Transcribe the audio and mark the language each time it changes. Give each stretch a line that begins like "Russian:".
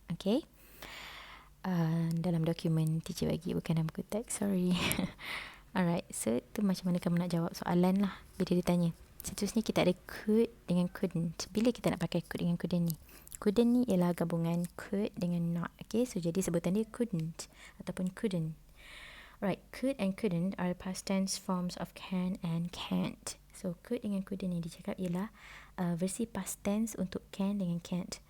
Malay: Okay, dalam dokumen teacher bagi, bukan dalam buku teks, sorry. Alright, so tu macam mana kamu nak jawab soalan lah bila dia tanya. Seterusnya kita ada could dengan couldn't. Bila kita nak pakai could dengan couldn't ni? Couldn't ni ialah gabungan could dengan not. Okay, so jadi sebutan dia couldn't ataupun couldn't.
English: Right, could and couldn't are past tense forms of can and can't.
Malay: So could dengan couldn't yang dicakap ialah versi past tense untuk can dengan can't.